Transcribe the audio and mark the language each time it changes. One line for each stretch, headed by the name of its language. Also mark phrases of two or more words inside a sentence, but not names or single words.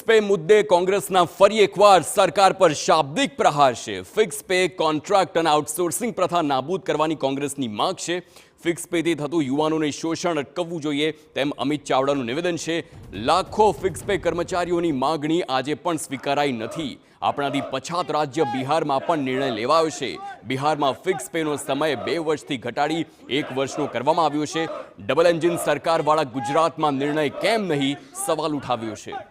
Gujarati: પે મુદ્દે કાંગ્રેસના ફરી એકવાર સરકાર પર શાબ્દિક પ્રહાર હૈ।
English: fix pay contract
Gujarati: ઔર આઉટસોર્સિંગ પ્રથા નાબૂદ કરવાની કાંગ્રેસની માંગ હૈ। ફિક્સ પેથી થતું યુવાનોને શોષણ અટકાવવું જોઈએ તેમ અમિત ચાવડાનું નિવેદન હૈ। लाखों
English: fix pay
Gujarati: કર્મચારીઓની માગણી આજે પણ સ્વીકારાઈ નથી। આપણાથી પછાત રાજ્ય બિહારમાં પણ નિર્ણય લેવાયો છે। બિહારમાં ફિક્સ પેનો સમય 2 વર્ષથી ઘટાડી 1 વર્ષનો કરવામાં આવ્યો છે।
English: double engine
Gujarati: સરકારવાળા ગુજરાતમાં નિર્ણય કેમ નહીં સવાલ ઉઠાવ્યો છે।